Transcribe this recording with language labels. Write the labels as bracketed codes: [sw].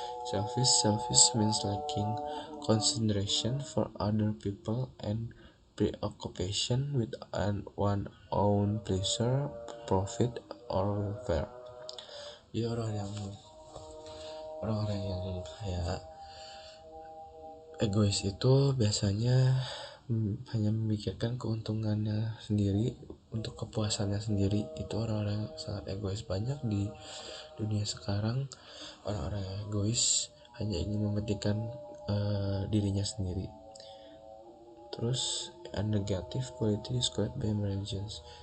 [en] Selfish means lacking consideration for other people and preoccupation with one's own pleasure, profit, or welfare. [id] Jadi orang-orang yang kayak egois itu biasanya hanya memikirkan keuntungannya sendiri, untuk kepuasannya sendiri. Itu orang-orang yang sangat egois banyak di dunia sekarang. Orang-orang yang egois hanya ingin mementingkan dirinya sendiri. Terus [en] a negative quality described by religions.